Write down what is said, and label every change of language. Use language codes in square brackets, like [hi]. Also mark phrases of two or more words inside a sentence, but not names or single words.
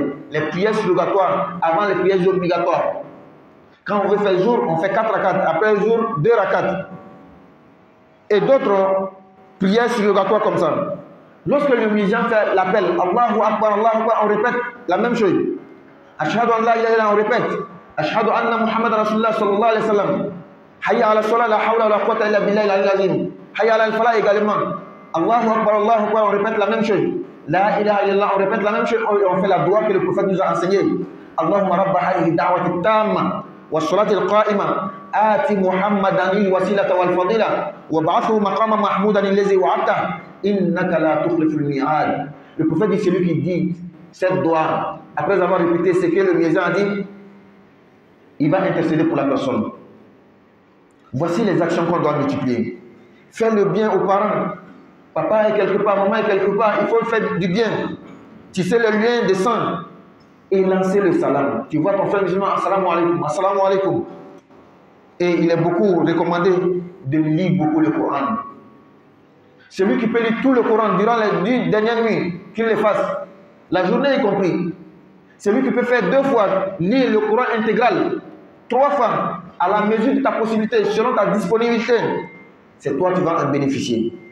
[fr] Les prières surrogatoires avant les prières obligatoires. Quand on veut faire jour, on fait 4 rakats. Après jour, 2 rakats. et d'autres prières surrogatoires comme ça. Lorsque le musulman fait l'appel, [ar] الله أكبر, [fr] on répète la même chose. [ar] أشهد أن لا إله إلا الله, [fr] on répète. [ar] أشهد أن محمد رسول الله صلى الله عليه وسلم. حي على الصلاة، لا حول ولا قوة إلا بالله العظيم. حي على الفلاح également. الله أكبر, [fr] on répète la même chose. [ar] لا إله إلا الله, [fr] on répète la même chose. On fait la doua que le prophète nous a enseigné. [ar] اللهم رب هذه الدعوة التامة والصلاة القائمة آت محمدا الوسيلة والفضيلة وابعثه مقاما محمودا الذي وعدته إنك لا تخلف الميعاد. [fr] Le prophète dit, celui qui dit cette doua après avoir répété ce que le muezzin a dit, il va intercéder pour la personne. Voici les actions qu'on doit multiplier. Faire le bien aux parents. Papa est quelque part, maman est quelque part, il faut faire du bien. Tisser le lien de sang et lancer le salam. Tu vois ton frère musulman, [ar] السلام عليكم، السلام عليكم. [fr] Et il est beaucoup recommandé de lire beaucoup le Coran. Celui qui peut lire tout le Coran durant les 10 dernières nuits, qu'il le fasse, la journée y compris. Celui qui peut faire 2 fois, lire le Coran intégral, 3 fois, à la mesure de ta possibilité, selon ta disponibilité, c'est toi qui vas en bénéficier.